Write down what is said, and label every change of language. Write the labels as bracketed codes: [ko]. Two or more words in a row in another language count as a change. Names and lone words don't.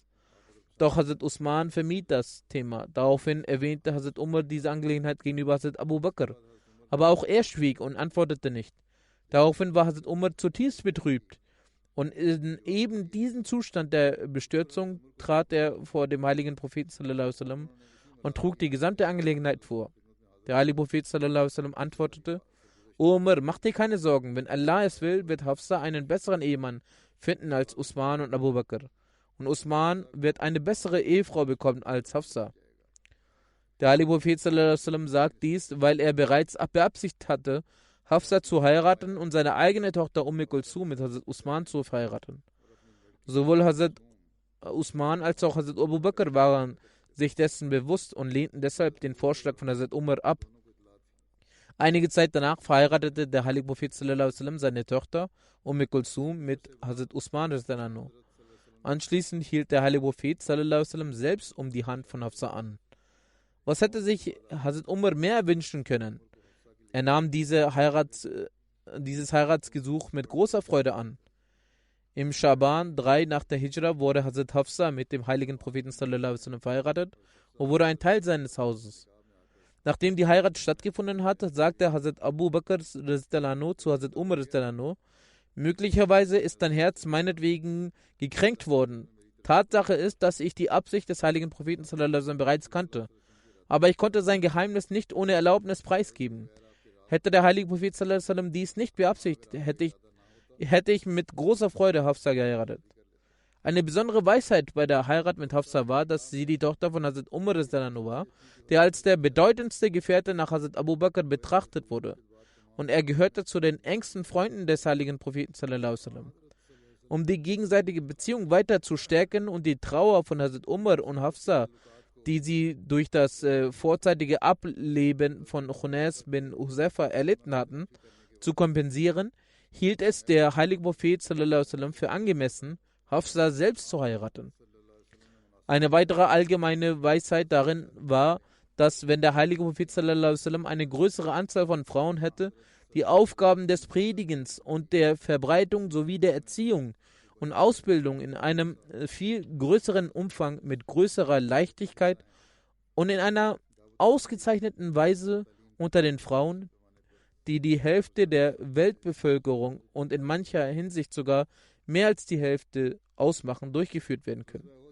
[de] Doch Hazrat Usman vermied das Thema. Daraufhin erwähnte Hazrat Umar diese Angelegenheit gegenüber Hazrat Abu Bakr. Aber auch er schwieg und antwortete nicht. Daraufhin war Hazrat Umar zutiefst betrübt. Und in eben diesen Zustand der Bestürzung trat er vor dem heiligen Propheten [ar] صلى الله عليه وسلم [de] und trug die gesamte Angelegenheit vor. Der heilige Prophet [ar] صلى الله عليه وسلم [de] antwortete, O Umar, mach dir keine Sorgen, wenn Allah es will, wird Hafsa einen besseren Ehemann finden als Usman und Abu Bakr. Und Usman wird eine bessere Ehefrau bekommen als Hafsa. Der heilige Prophet [ar] صلى الله عليه وسلم [de] sagt dies, weil er bereits beabsichtigt hatte, Hafsa zu heiraten und seine eigene Tochter Kulsum mit Hazrat Usman zu verheiraten. Sowohl Hazrat Usman als auch Hazrat Abu Bakr waren sich dessen bewusst und lehnten deshalb den Vorschlag von Hazrat Umar ab. Einige Zeit danach verheiratete der heilige Prophet [ar] صلى الله عليه وسلم [de] seine Tochter Kulsum mit Hazrat Usman. Anschließend hielt der heilige Prophet [ar] صلى الله عليه وسلم [de] selbst um die Hand von Hafsa an. Was hätte sich Hazrat Umar mehr wünschen können? Er nahm dieses Heiratsgesuch mit großer Freude an. Im Schaban 3 nach der Hijra wurde Hazrat Hafsa mit dem heiligen Propheten [ar] صلى الله عليه وسلم [de] verheiratet und wurde ein Teil seines Hauses. Nachdem die Heirat stattgefunden hat, sagte Hazrat Abu Bakr zu Hazrat Umar, möglicherweise ist dein Herz meinetwegen gekränkt worden. Tatsache ist, dass ich die Absicht des heiligen Propheten [ar] صلى الله عليه وسلم [de] bereits kannte. Aber ich konnte sein Geheimnis nicht ohne Erlaubnis preisgeben. Hätte der heilige Prophet [ar] صلى الله عليه وسلم [de] dies nicht beabsichtigt, hätte ich mit großer Freude Hafsa geheiratet. Eine besondere Weisheit bei der Heirat mit Hafsa war, dass sie die Tochter von Hazrat Umar war, der als der bedeutendste Gefährte nach Hazrat Abu Bakr betrachtet wurde. Und er gehörte zu den engsten Freunden des heiligen Propheten [ar] صلى الله عليه وسلم. [de] Um die gegenseitige Beziehung weiter zu stärken und die Trauer von Hazrat Umar und Hafsa, die sie durch das vorzeitige Ableben von Khunas bin Huzaifa erlitten hatten, zu kompensieren, hielt es der heilige Prophet [ar] صلى الله عليه وسلم [de] für angemessen, Hafsa selbst zu heiraten. Eine weitere allgemeine Weisheit darin war, dass wenn der heilige Prophet [ar] صلى الله عليه وسلم [de] eine größere Anzahl von Frauen hätte, die Aufgaben des Predigens und der Verbreitung sowie der Erziehung und Ausbildung in einem viel größeren Umfang mit größerer Leichtigkeit und in einer ausgezeichneten Weise unter den Frauen, die die Hälfte der Weltbevölkerung und in mancher Hinsicht sogar mehr als die Hälfte ausmachen, durchgeführt werden können.